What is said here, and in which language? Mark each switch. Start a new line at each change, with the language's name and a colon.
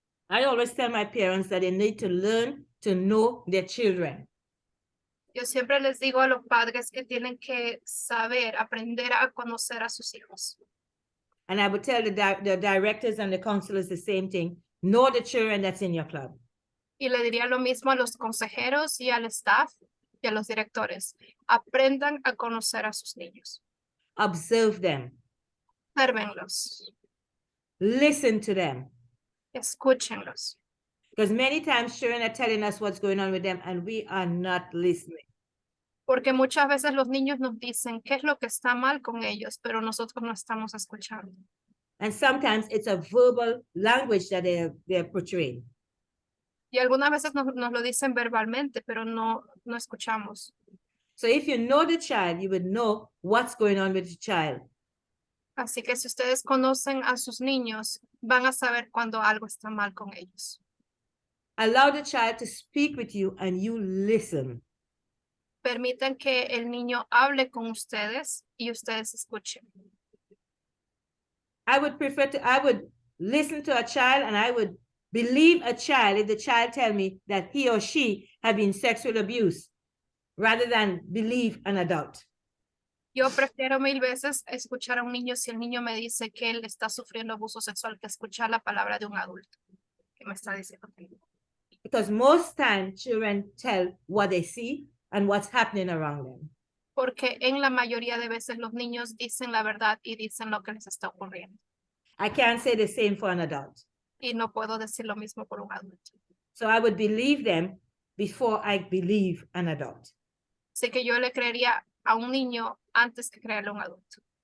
English: I always tell my parents that they need to learn to know their children.
Spanish: Yo siempre les digo a los padres que tienen que saber, aprender a conocer a sus hijos.
English: And I would tell the directors and the counselors the same thing. Know the children that's in your club.
Spanish: Y le diría lo mismo a los consejeros y al staff y a los directores. Aprendan a conocer a sus niños.
English: Observe them.
Spanish: Obsérvenlos.
English: Listen to them.
Spanish: Escúchenlos.
English: Because many times children are telling us what's going on with them and we are not listening.
Spanish: Porque muchas veces los niños nos dicen qué es lo que está mal con ellos, pero nosotros no estamos escuchando.
English: And sometimes it's a verbal language that they're portraying.
Spanish: Y algunas veces nos lo dicen verbalmente, pero no escuchamos.
English: So if you know the child, you would know what's going on with the child.
Spanish: Así que si ustedes conocen a sus niños, van a saber cuando algo está mal con ellos.
English: Allow the child to speak with you and you listen.
Spanish: Permitan que el niño hable con ustedes y ustedes escuchen.
English: I would listen to a child and I would believe a child if the child tell me that he or she have been sexually abused rather than believe an adult.
Spanish: Yo prefiero 1000 veces escuchar a un niño si el niño me dice que él está sufriendo abuso sexual que escuchar la palabra de un adulto que me está diciendo.
English: Because most times children tell what they see and what's happening around them.
Spanish: Porque en la mayoría de veces los niños dicen la verdad y dicen lo que les está ocurriendo.
English: I can't say the same for an adult.
Spanish: Y no puedo decir lo mismo por un adulto.
English: So I would believe them before I believe an adult.
Spanish: Así que yo le creería a un niño antes que creerle a un adulto.